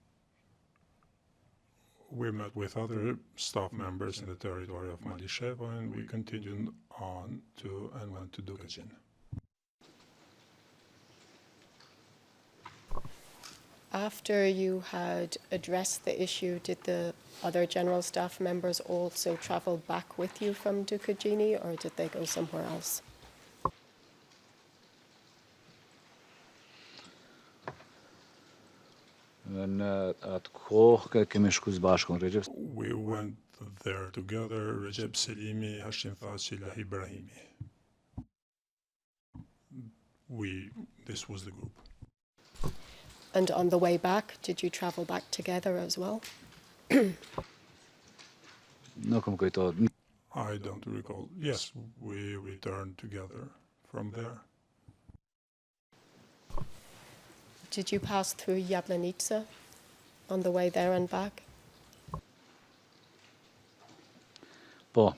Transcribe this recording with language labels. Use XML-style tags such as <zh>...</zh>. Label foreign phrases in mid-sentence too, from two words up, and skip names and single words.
<en>We met with other staff members in the territory of Malishevo, and we continued on and went to Dukajin. After you had addressed the issue, did the other general staff members also travel back with you from Dukajini, or did they go somewhere else?</en> <sq>në atë kohë kemi shku së bashku në Recep.</sq> <en>We went there together, Recep Salimi, Hashim Thaçi, Lahi Brahimi. This was the group. And on the way back, did you travel back together as well?</en> <sq>Nuk më kujtohet.</sq> <en>I don't recall. Yes, we returned together from there. Did you pass through Yablanica on the way there and back?</en> <sq>Po.</sq>